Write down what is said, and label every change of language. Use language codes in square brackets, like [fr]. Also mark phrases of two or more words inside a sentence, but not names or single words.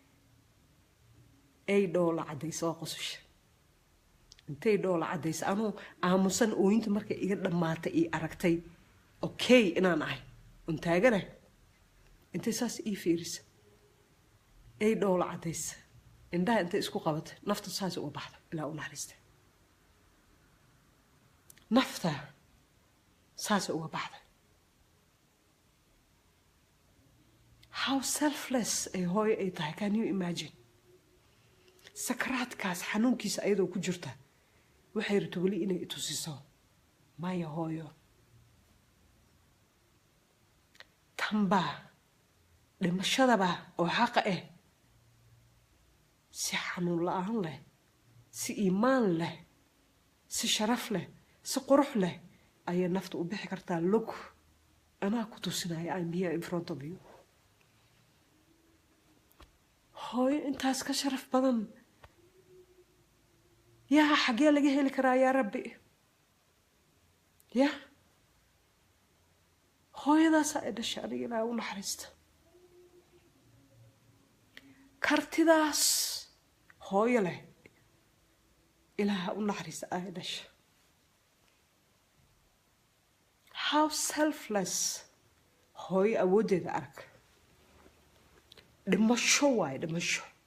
[so] ay dhoola cadaysa waa qosasha intay dhoola cadaysa anuu aamusan ooyinta markay iga dhammaatay ii aragtay okay inaan ahay un taaganah intay saas ii fiirisay ay dhoola cadaysa indhaha intay isku qabatay nafta saas uga baxda ilaa u naxariista nafta saas uga baxda [en] how selfless [so] ay hooyo ay tahay [en] can you imagine [so] sakaraadkaas xanuunkiisa ayadoo ku jirta waxay rabto weli inay itusiso maya hooyo tanba dhimashadaba oo xaqa ah si xanuun la-aan leh si iimaan leh si sharaf leh si qurux leh ayay nafta u bixi kartaa look anaa ku tusinaya [en] I'm here in front of you [so] hooyo intaas ka sharaf badan yaa xagee laga heli karaa [ar] yaa rabbi [so] yaa hooyadaasaa ay dhashay aniga ilaaha u naxariista kartidaas hooyo leh ilaaha u naxariista ay dhashay [en] how selfless [so] hooyo awooddeeda arag dhimasho waaye dhimasho